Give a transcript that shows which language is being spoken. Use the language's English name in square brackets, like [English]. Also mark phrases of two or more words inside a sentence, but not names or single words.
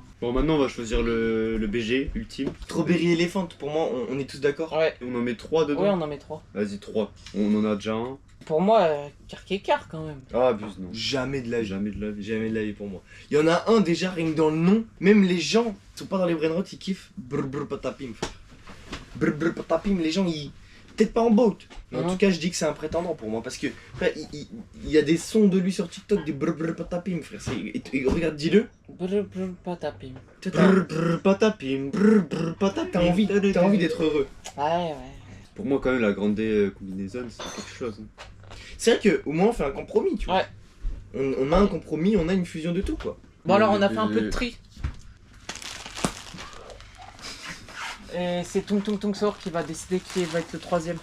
[French] Bon, maintenant, on va choisir le BG ultime. Strawberry Elephant, pour moi, on est tous d'accord. Ouais. On en met 3 dedans. Ouais, on en met 3. Vas-y, 3. On en a déjà un. Pour moi, Karkékar quand même. Ah, abuse, non. Jamais de la vie. Jamais de la vie. Jamais de la vie pour moi. Il y en a un déjà, rien que dans le nom. Même les gens qui sont pas dans les brainrot, ils kiffent. Brr brr patapim, frère. Brr brr patapim, les gens ils. Peut-être pas en boat. Mais en Mhm. tout cas, je dis que c'est un prétendant pour moi. Parce que, frère, il y a des sons de lui sur TikTok, des brr brr patapim, frère. Et regarde, dis-le. Brr brr patapim. Tu vois, Brr brr patapim. brr brr patapim. T'as envie d'être heureux. Ouais, ouais. Pour moi, quand même, la grande combinaison, c'est quelque chose. hein. C'est vrai qu'au moins on fait un compromis, tu vois. Ouais. On a un compromis, on a une fusion de tout, quoi. Bon alors on a fait un peu de tri. Et c'est Tung Tung Tung Sor qui va décider qui va être le troisième.